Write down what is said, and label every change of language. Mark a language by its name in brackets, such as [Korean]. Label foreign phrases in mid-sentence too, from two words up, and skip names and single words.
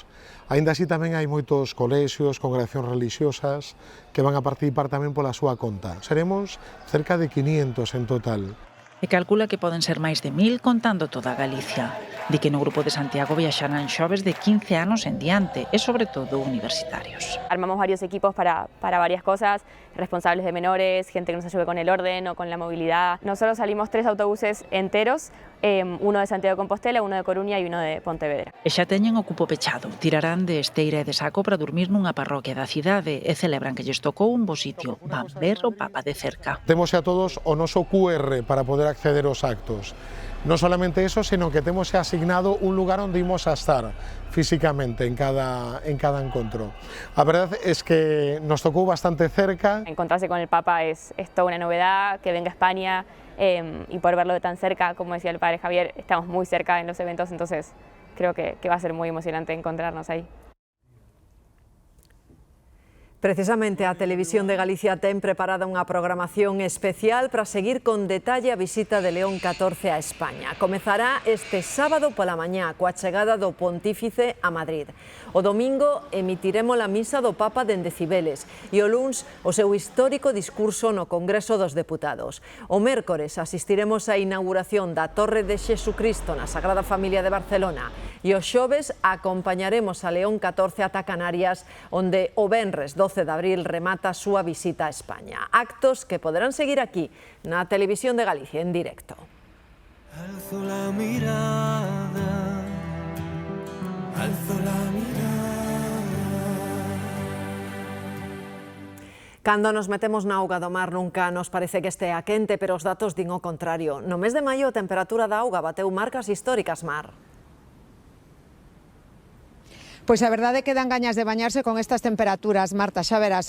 [Galician] Aínda así tamén hai moitos colexios, congregacións religiosas que van a participar tamén pola súa conta. Seremos cerca de 500 en total. E calcula que poden ser máis de 1000 contando toda Galicia. Di que no grupo de Santiago viaxarán xoves de 15 anos en diante e sobre todo universitarios. [Spanish] Armamos varios equipos para varias cosas, responsables de menores, gente que nos ayude con el orden o con la movilidad. Nosotros salimos 3 autobuses enteros, uno de Santiago de Compostela, uno de Coruña e uno de Pontevedra. [Galician] E xa teñen o cupo pechado, tirarán de esteira e de saco para dormir nunha parroquia da cidade e celebran que lles tocou un bo sitio, van ver o Papa de cerca. Temos a todos o noso QR para poder acceder aos actos. Non [Spanish] solamente eso, sino [Galician] que temos asignado un lugar onde imos a estar físicamente en cada encontro. A verdade es que nos tocou bastante cerca. [Spanish] Encontrarse con el Papa es toda una novedad, que venga a España y poder verlo de tan cerca, como decía el padre. padre Javier estamos muy cerca en los eventos, entonces creo que va a ser muy emocionante encontrarnos ahí. [Galician] Precisamente a Televisión de Galicia ten preparada unha programación especial para seguir con detalle a visita de León XIV a España. Comezará este sábado pola mañá coa chegada do Pontífice a Madrid. O domingo emitiremos a misa do Papa dende Cibeles e o luns o seu histórico discurso no Congreso dos Deputados. O mércores asistiremos á inauguración da Torre de Xesucristo na Sagrada Familia de Barcelona e o xoves acompañaremos a León XIV ata Canarias, onde o venres 12 de abril remata a súa visita a España. Actos que poderán seguir aquí na Televisión de Galicia en directo. [Spanish] Alzo la mirada, alzo la mirada. [Galician] Cando nos metemos na auga do mar nunca nos parece que estea quente, pero os datos din o contrario. No mes de maio a temperatura da auga bateu marcas históricas, Mar. Pois a verdade é que dan gañas de bañarse con estas temperaturas, Marta, xa verás.